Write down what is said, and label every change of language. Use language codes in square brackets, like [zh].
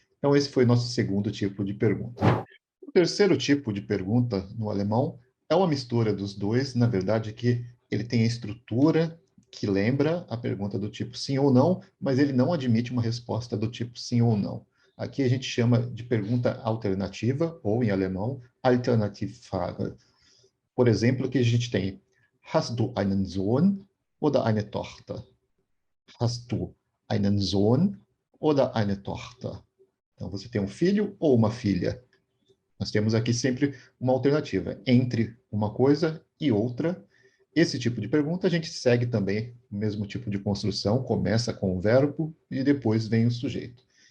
[pt] Então, esse foi o nosso segundo tipo de pergunta. O terceiro tipo de pergunta no alemão é uma mistura dos dois, na verdade, que ele tem a estrutura que lembra a pergunta do tipo sim ou não, mas ele não admite uma resposta do tipo sim ou não. Aqui a gente chama de pergunta alternativa, ou em alemão, Alternativfrage. Por exemplo, que a gente tem [de] Hast du einen Sohn oder eine Tochter? Hast du einen Sohn oder eine Tochter? [pt] Então, você tem um filho ou uma filha? Nós temos aqui sempre uma alternativa entre uma coisa e outra. Esse tipo de pergunta a gente segue também o mesmo tipo de construção, começa com o verbo e depois vem o sujeito.